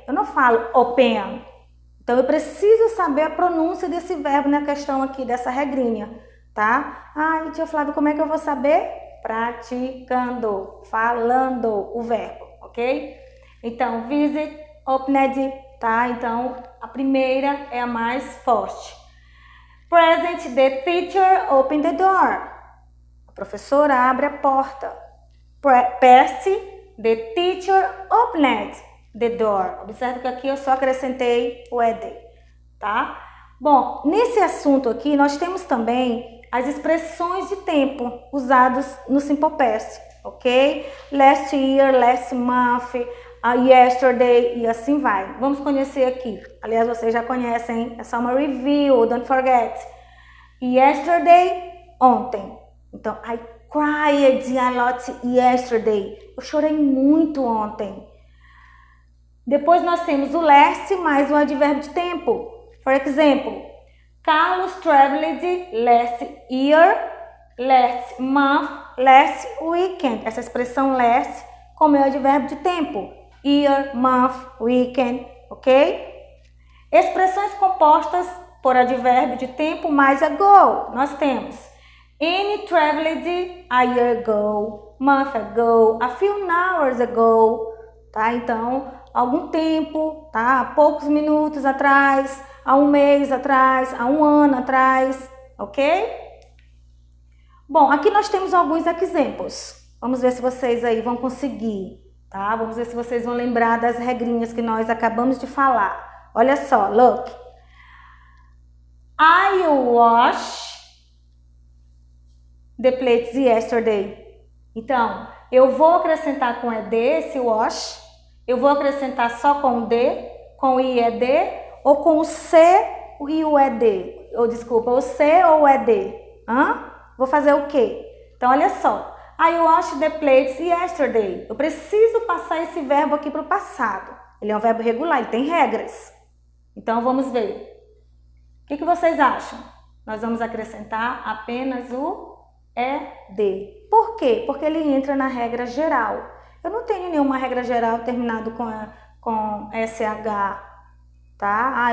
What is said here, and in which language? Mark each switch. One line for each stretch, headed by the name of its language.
Portuguese: Eu não falo open. Então, eu preciso saber a pronúncia desse verbo na questão aqui, dessa regrinha, tá? Ai, tia Flávia, como é que eu vou saber? Praticando, falando o verbo, ok? Então, visit, opened, tá? Então, a primeira é a mais forte.
English: Present, the teacher opened the door.
Portuguese: A professora abre a porta.
English: Past, the teacher opened the door.
Portuguese: Observe que aqui eu só acrescentei o ED, tá? Bom, nesse assunto aqui nós temos também as expressões de tempo usadas no Simple Past, ok?
English: Last year, last month, yesterday
Portuguese: e assim vai. Vamos conhecer aqui. Aliás, vocês já conhecem, é só uma review,
English: don't forget.
Portuguese: Yesterday, ontem. Então,
English: I cried a lot yesterday.
Portuguese: Eu chorei muito ontem. Depois nós temos o last mais o advérbio de tempo.
English: For example, Carlos traveled last year, last month, last weekend.
Portuguese: Essa expressão last como é o advérbio de tempo. Year, month, weekend, ok? Expressões compostas por advérbio de tempo mais ago. Nós temos
English: Annie traveled a year ago, month ago, a few hours ago, tá?
Portuguese: Então, algum tempo, tá? Há poucos minutos atrás, há um mês atrás, há um ano atrás, ok? Bom, aqui nós temos alguns exemplos. Vamos ver se vocês aí vão conseguir, tá? Vamos ver se vocês vão lembrar das regrinhas que nós acabamos de falar. Olha só,
English: look. I wash the plates yesterday.
Portuguese: Então, eu vou acrescentar com ED esse wash. Eu vou acrescentar só com o D, com o IED, ou com o C e o ED. Ou desculpa, o C ou o ED. Vou fazer o quê? Então, olha só.
English: I washed the plates yesterday.
Portuguese: Eu preciso passar esse verbo aqui para o passado. Ele é um verbo regular, ele tem regras. Então, vamos ver. O que vocês acham? Nós vamos acrescentar apenas o ED. Por quê? Porque ele entra na regra geral. Eu não tenho nenhuma regra geral terminado com SH, tá?